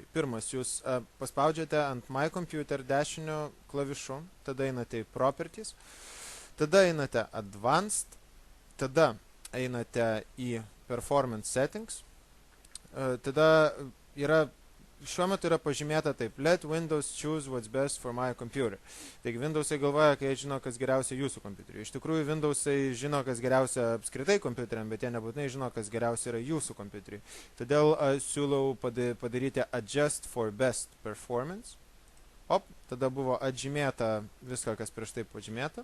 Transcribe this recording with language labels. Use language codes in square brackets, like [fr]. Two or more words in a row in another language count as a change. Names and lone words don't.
[lt] Pirmas, jūs paspaudžiate ant [en] My Computer [lt] dešinio klavišu, tada einate į Properties, tada einate Advanced, tada einate į [en] Performance Settings, [lt] tada šiuo metu yra pažymėta taip, [en] Let Windows choose what's best for my computer. [lt] Taigi Windowsai galvoja, kad jie žino, kas geriausia jūsų kompiuteriui. Iš tikrųjų, Windowsai žino, kas geriausia apskritai kompiuteriam, bet jie nebūtinai žino, kas geriausia yra jūsų kompiuteriui. Todėl siūlau padaryti [en] Adjust for Best Performance. [lt] Tada buvo atžymėta viską, kas prieš tai pažymėta.